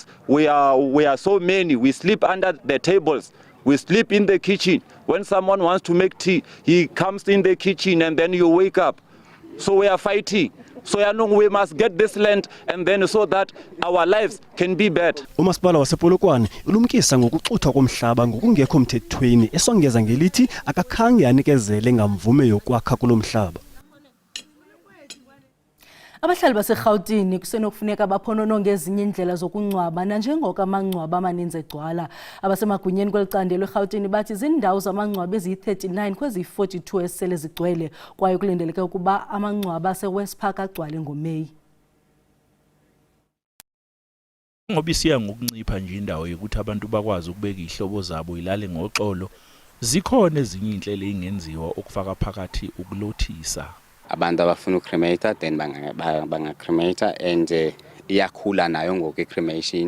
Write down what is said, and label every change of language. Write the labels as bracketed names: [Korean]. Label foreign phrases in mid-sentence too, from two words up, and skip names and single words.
[English] We are so many, we sleep under the tables. We sleep in the kitchen. When someone wants to make tea, he comes in the kitchen and then you wake up. So we are fighting. So we must get this land and then so that our lives can be better. [Xhosa] Umasipala wasePolokwane ulumkisa ngokuxuthwa komhlaba ngokungekho mthethweni esongeza ngelithi akakhange anikezele ngamvume yokwakha kulomhlaba. Abahlali baseGauteng kusenokufuneka baphonononge ezinye indlela zokungcwaba nanjengoko amangcwaba amaninzi egcwala. Abasemagunyeni kwelicandelo eGauteng bathi zindawo zamangcwaba eziyi-39 kwezi-42 esele zigcwele kwaye kulindeleke ukuba amangcwaba aseWest Park agcwale ngoMeyi. Ngoba isiya ngokuncipha nje indawo yokuthi abantu bakwazi ukubeka ihlobo zabo ilale ngoxolo, zikhona ezinye inhlelo engenziwa okufaka phakathi ukulothisa. Abantu abafuna ucremate then banga-cremate and iyakhula nayo ngoku i-cremation.